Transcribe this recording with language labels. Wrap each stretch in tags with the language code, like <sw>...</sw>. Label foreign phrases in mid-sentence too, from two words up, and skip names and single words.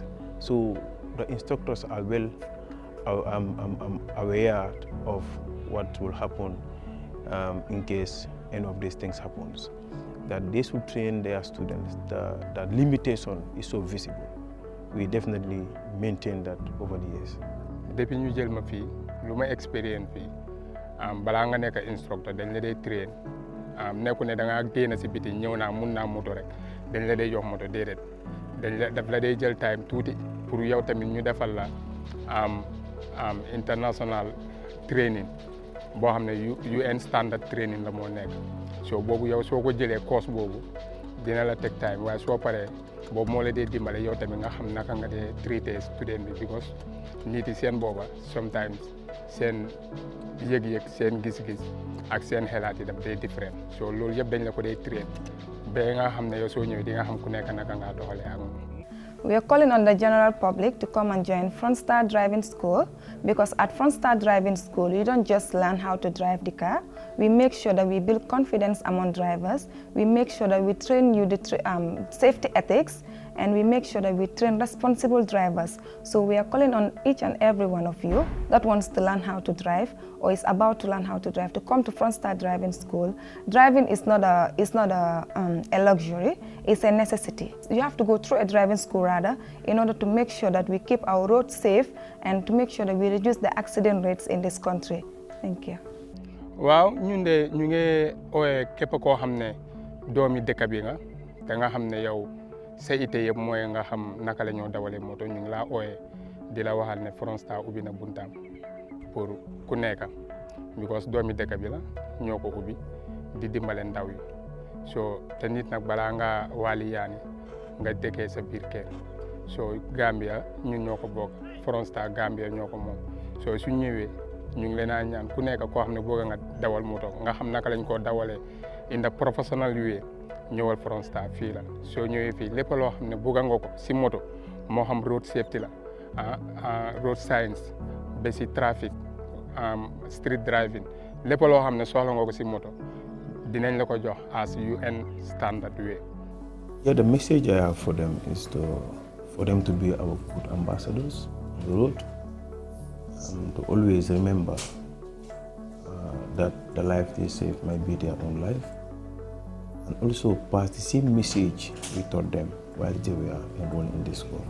<en>So the instructors are well aware of what will happen in case any of these things happens. That they should train their students. The limitation is so visible. We definitely maintain that over the years.</en> <wo>Depuis ñu jël ma fii lu ma expérience fii balaa nga nekk instructeur dañ la dee train nekku ne da ngaa génn si biti ñëw naa mun naa moto rek dañ la dee jox moto déedéet daf la dee jël time tuuti pour yow tamit ñu defal la</wo> <en>international training</en> <wo>boo xam ne</wo> <en>UN standard training</en> <wo>la moo nekk. So boobu yow soo ko jëlee course boobu dina la teg time waaye soo paree boobu moo la dee dimbale yow tamit nga xam naka nga dee traité student bi because nit yi seen booba sometimes seen yëg-yëg seen gis-gis ak seen xelaat yi daf dee different so loolu yëpp dañ la ko dee traité ba nga xam ne yow soo ñëwee di nga xam ku nekk naka ngaa doxalee ak moom.</wo> <en>We are calling on the general public to come and join Frontstar Driving School, because at Frontstar Driving School, you don't just learn how to drive the car. We make sure that we build confidence among drivers. We make sure that we train you the safety ethics, and we make sure that we train responsible drivers. So we are calling on each and every one of you that wants to learn how to drive or is about to learn how to drive to come to Frontstar Driving School. Driving is not a luxury, it's a necessity. You have to go through a driving school rather in order to make sure that we keep our roads safe and to make sure that we reduce the accident rates in this country. Thank you.</en> <wo>Waaw ñun de ñu ngi ooyee képp koo xam ne doomi dëkk bi nga te nga xam ne yow sa ite yëpp mooy nga xam naka la ñoo dawalee moto ñu ngi laa ooyee di la waxal ne Frontstar ubbi na buntaam pour ku nekk because doomi dëkk bi la ñoo ko ubbi di dimbale ndaw yi so te nit nag balaa nga waali yaani nga dëkkee sa biir kër so Gambia ñun ñoo ko bokk Frontstar Gambia ñoo ko moom so su ñëwee ñu ngi leen a ñaan ku nekk koo xam ne bëgg nga dawal moto nga xam naka lañ koo dawalee</wo> <en>in the professional way</en> <wo>ñëwal Frontstar fii la soo ñëwee fii lépp loo xam ne bëgg nga ko si moto moo xam</wo> <en>road safety</en> <wo>la</wo> <en>road science</en> <wo>ba si trafic</wo> <en>street driving</en> <wo>lépp loo xam ne soxla nga ko si moto dinañ la ko jox as</wo> <en>UN standard way. Yeah, the message I have for them is for them to be our good ambassadors on the road, to always remember that the life they save might be their own life, and also pass the same message we taught them while they were enrolled in this school.</en>